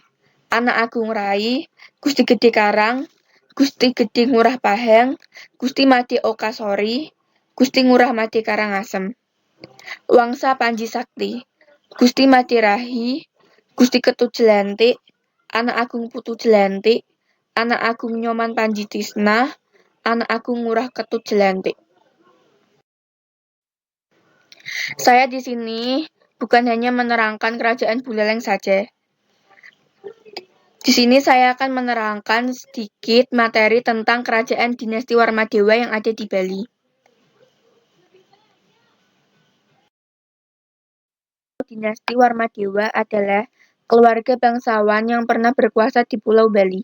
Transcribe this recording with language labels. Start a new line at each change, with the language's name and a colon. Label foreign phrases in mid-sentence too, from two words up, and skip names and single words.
Indonesian: Anak Agung Rai, Gusti Gede Karang, Gusti Gede Ngurah Pahang, Gusti Mati Okasori, Gusti Ngurah Mati Karangasem. Wangsa Panji Sakti. Gusti Mati Rahi, Gusti Ketut Jelantik, Anak Agung Putu Jelantik, Anak Agung Nyoman Panji Tisna, Anak Agung Ngurah Ketut Jelantik. Saya di sini bukan hanya menerangkan Kerajaan Buleleng saja. Di sini saya akan menerangkan sedikit materi tentang kerajaan dinasti Warmadewa yang ada di Bali. Dinasti Warmadewa adalah keluarga bangsawan yang pernah berkuasa di Pulau Bali.